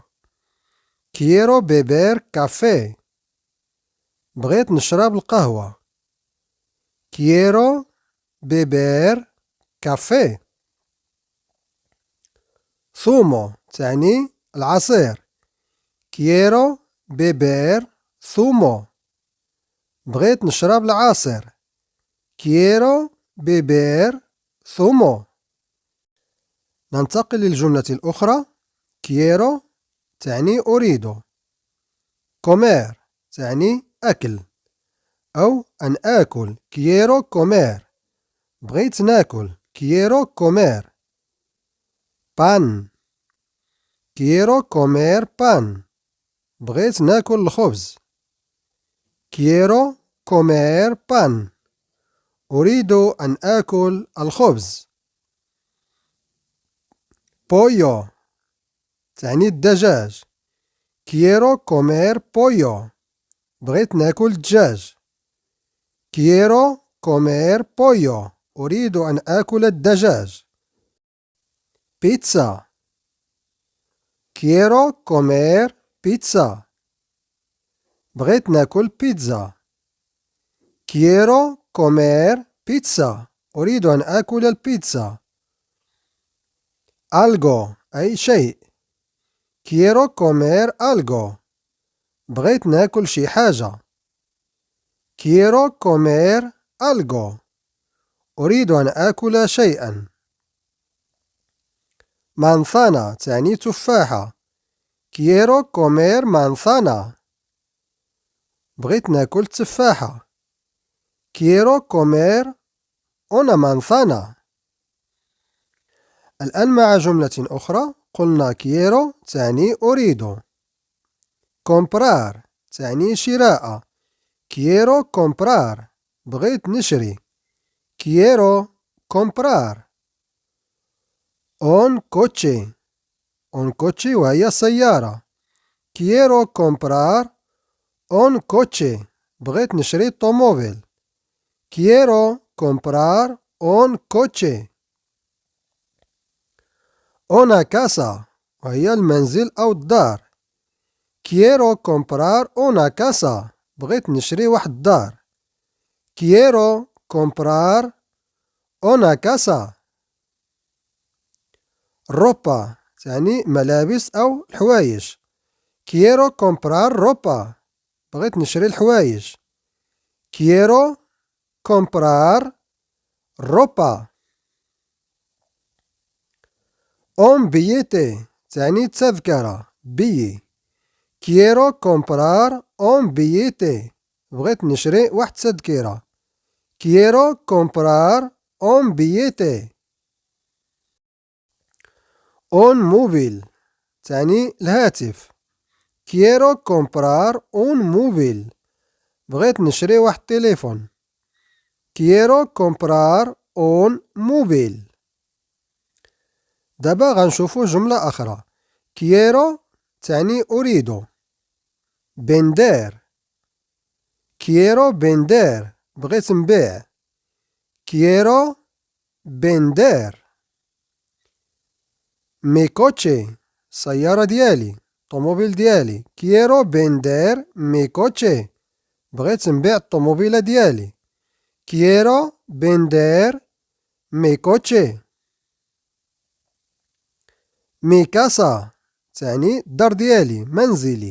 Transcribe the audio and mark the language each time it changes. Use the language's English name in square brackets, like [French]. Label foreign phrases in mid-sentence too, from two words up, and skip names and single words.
[Spanish] quiero beber café. [Arabic] بغيت نشرب القهوة. [Spanish] quiero beber café. [Arabic] zumo تعني العصير. [Spanish] quiero beber zumo. [Arabic] بغيت نشرب العصير. [Spanish] quiero beber zumo. [Arabic] ننتقل للجملة الأخرى. quiero تعني أريد. comer تعني أكل أو أن آكل. [Spanish] quiero comer. [Arabic] بغيت ناكل. [Spanish] quiero comer. pan. quiero comer pan. [Arabic] بغيت ناكل الخبز. [Spanish] quiero comer pan. [Arabic] أريد أن آكل الخبز. pollo تعني الدجاج. [Spanish] quiero comer pollo. [Arabic] بغيت ناكل الدجاج. [Spanish] quiero comer pollo. [Arabic] أريد أن آكل الدجاج. [Spanish] pizza. quiero comer pizza. [Arabic] بغيت ناكل بيتزا. [Spanish] Quiero comer pizza. [Arabic] أريد أن آكل البيتزا. Algo أي شيء. [Spanish] Quiero comer algo. [Arabic] بغيت ناكل شي حاجة. [Spanish] Quiero comer algo. [Arabic] أريد أن آكل شيئا. manzana تعني تفاحة. [Spanish] Quiero comer manzana. [Arabic] بغيت ناكل تفاحة. [Spanish] Quiero comer una manzana. [Arabic] الآن مع جملة أخرى قلنا quiero تعني أريد. comprar تعني شراء. [Spanish] Quiero comprar. [Arabic] بغيت نشري. [Spanish] Quiero comprar. un coche. un coche [Arabic] وهي سيارة. [Spanish] Quiero comprar un coche. [Arabic] بغيت نشري طوموبيل. [Spanish] Quiero comprar un coche. una casa [Arabic] وهي المنزل أو الدار. [Spanish] Quiero comprar una casa. [Arabic] بغيت نشري واحد دار. [Spanish] Quiero comprar una casa. [Arabic] ropa تعني ملابس أو الحوايج. [Spanish] Quiero comprar ropa. [Arabic] بغيت نشري الحوايج. [Spanish] Quiero comprar ropa. un billete [Arabic] تعني تذكرة. بي. [Spanish] Quiero comprar un billete. [Arabic] بغيت نشري واحد تذكرة. [Spanish] Quiero comprar un billete. un móvil [Arabic] تعني الهاتف. [Spanish] Quiero comprar un móvil. [Arabic] بغيت نشري واحد تليفون. [Spanish] Quiero comprar un móvil. [Arabic] دابا غنشوفو جملة أخرى. Quiero تعني أريد. [Spanish] vender. Quiero vender. [Arabic] بغيت نبيع. [Spanish] Quiero vender. mi coche [Arabic] سيارة ديالي. طوموبيل ديالي. [Spanish] Quiero vender mi coche. [Arabic] بغيت نبيع الطوموبيلة ديالي. [Spanish] Quiero vender mi coche. mi casa [Arabic] تعني الدار ديالي. منزلي.